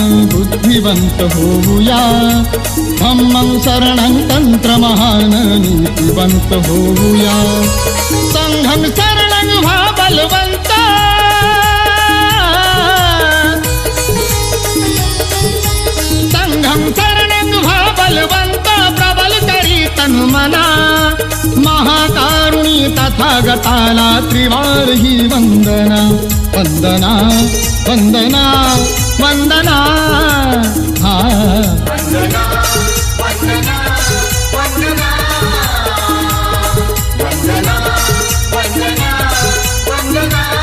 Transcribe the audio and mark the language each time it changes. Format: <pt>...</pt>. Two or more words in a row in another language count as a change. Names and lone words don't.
<mr>बुद्धिवंत होऊया,</mr> <pi>धम्मं शरणं</pi> <mr>तंत्रमहान् नीतिवंत होऊया,</mr> <pi>संघं शरणं</pi> <mr>व्हा बलवंत,</mr> <pi>संघं शरणं</pi> <mr>व्हा बलवंत, प्रबल करी तन्मना, महाकारुणी तथागताला त्रिवार ही वंदना, वंदना वंदना वंदना वंदना वंदना वंदना वंदना वंदना वंदना।</mr>